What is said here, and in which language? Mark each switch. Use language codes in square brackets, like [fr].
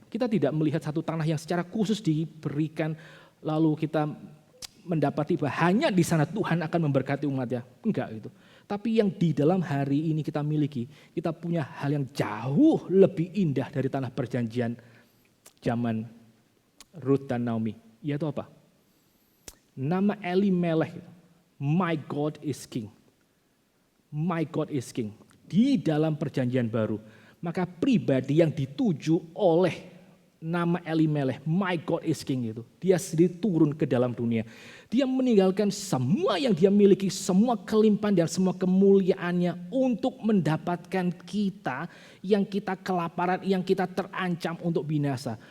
[id] Kita tidak melihat satu tanah yang secara khusus diberikan lalu kita mendapati bahwa hanya di sana Tuhan akan memberkati umatnya. Enggak gitu. Tapi yang di dalam hari ini kita miliki, kita punya hal yang jauh lebih indah dari tanah perjanjian zaman Rut dan Naomi. Yaitu apa? Nama [en] Elimelech, My God is King. My God is King. [id] Di dalam perjanjian baru. Maka pribadi yang dituju oleh nama Elimelech, [en] My God is King [id] itu. Dia sendiri turun ke dalam dunia. Dia meninggalkan semua yang dia miliki, semua kelimpahan dan semua kemuliaannya untuk mendapatkan kita yang kita kelaparan, yang kita terancam untuk binasa.